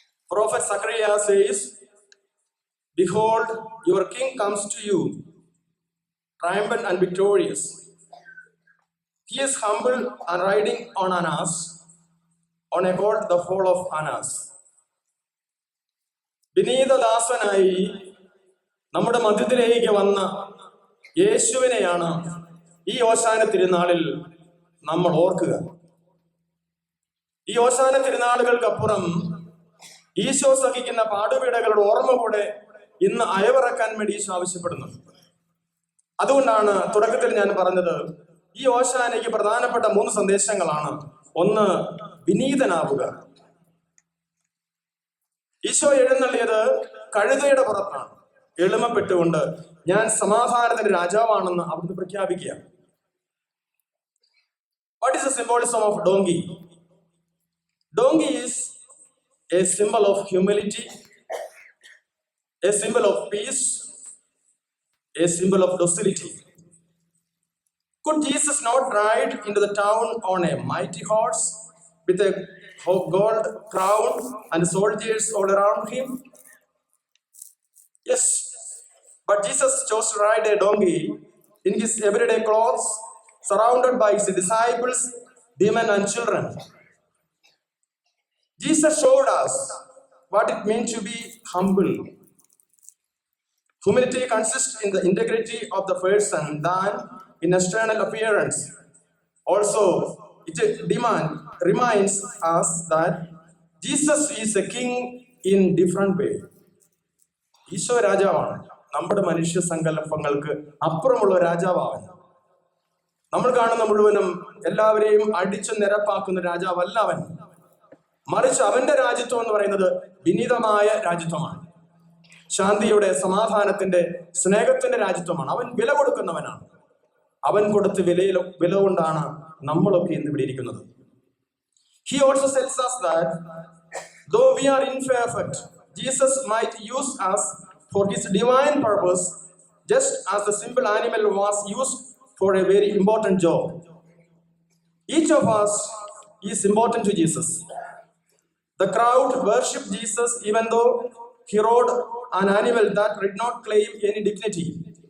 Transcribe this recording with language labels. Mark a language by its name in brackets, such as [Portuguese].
[English] Prophet Zechariah says, "Behold, your king comes to you, triumphant and victorious. He is humble and riding on an ass, on a colt the foal of an ass." [Malayalam] വിനീതദാസനായി നമ്മുടെ മധ്യത്തിലേക്ക് വന്ന യേശുവിനെയാണ് ഈ ഓശാന തിരുനാളിൽ നമ്മൾ ഓർക്കുക. ഈ ഓശാന തിരുനാളുകൾക്കപ്പുറം ഈശോ സഹിക്കുന്ന പാടുപീടകളുടെ ഓർമ്മ കൂടെ ഇന്ന് അയവിറക്കാൻ വേണ്ടി ഈശോ ആവശ്യപ്പെടുന്നു. അതുകൊണ്ടാണ് തുടക്കത്തിൽ ഞാൻ പറഞ്ഞത്, ഈ ഓശാനയ്ക്ക് പ്രധാനപ്പെട്ട 3 സന്ദേശങ്ങളാണ്. 1, വിനീതനാവുക. ഈശോ എഴുന്നള്ളിയത് കഴുതയുടെ പുറത്താണ്. എളിമപ്പെട്ടുകൊണ്ട് ഞാൻ സമാധാനത്തിന്റെ രാജാവാണെന്ന് അവിടുന്ന് പ്രഖ്യാപിക്കുക. [English] What is the symbolism of donkey? Donkey is a symbol of humility, a symbol of peace, a symbol of docility. Could Jesus not ride into the town on a mighty horse with a gold crown and soldiers all around him? Yes, but Jesus chose to ride a donkey in his everyday clothes, surrounded by his disciples, women and children. Jesus showed us what it means to be humble. Humility consists in the integrity of the person than in external appearance. Also, it reminds us that Jesus is a king in different way. [Malayalam] Isho രാജാവാണ്. നമ്മുടെ മനുഷ്യ സങ്കല്പങ്ങൾക്ക് അപ്പുറമുള്ള രാജാവാണ്. നമ്മൾ കാണുന്ന മുഴുവനും എല്ലാവരെയും അടിച്ചു നിരപ്പാക്കുന്ന രാജാവല്ല അവൻ. മറിച്ച് അവന്റെ രാജ്യത്വം എന്ന് പറയുന്നത് വിനീതമായ രാജ്യത്വമാണ്. ശാന്തിയുടെ, സമാധാനത്തിന്റെ, സ്നേഹത്തിന്റെ രാജ്യത്വമാണ്. അവൻ വില കൊടുക്കുന്നവനാണ്. അവൻ കൊടുത്ത് വില കൊണ്ടാണ് നമ്മളൊക്കെ ഇന്ന് ഇവിടെ ഇരിക്കുന്നത്. [English] He also tells us that though we are imperfect, Jesus might use us for his divine purpose, just as the simple animal was used for a very important job. Each of us is important to Jesus. The crowd worshipped Jesus even though he rode an animal that did not claim any dignity.